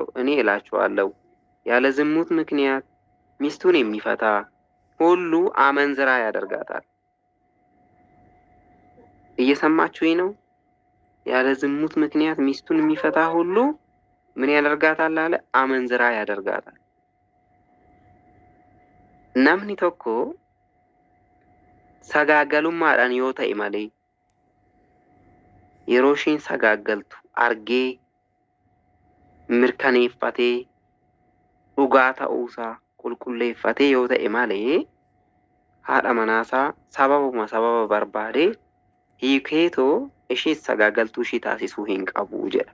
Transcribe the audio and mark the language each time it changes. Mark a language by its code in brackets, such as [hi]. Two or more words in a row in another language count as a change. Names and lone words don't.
[am] እኔ እላችኋለሁ ያለ ዝሙት ምክንያት ሚስቱን የሚፈታ ሁሉ አመንዝራ ያደርጋታል። እየሰማችሁኝ ነው? ያለ ዝሙት ምክንያት ሚስቱን የሚፈታ ሁሉ ምን ያደርጋታል አለ? አመንዝራ ያደርጋታል። [om] namni tokko sagaagalummaadhaan yoo ta'e malee yeroo ishiin sagaagaltu argee mirkaneeffatee dhugaa ta'uusaa qulqulleeffatee yoo ta'e malee haadha manaasaa sababa barbaadee hiikeetoo ishee sagaagaltuu ishee taasisuu hin qabu jedha.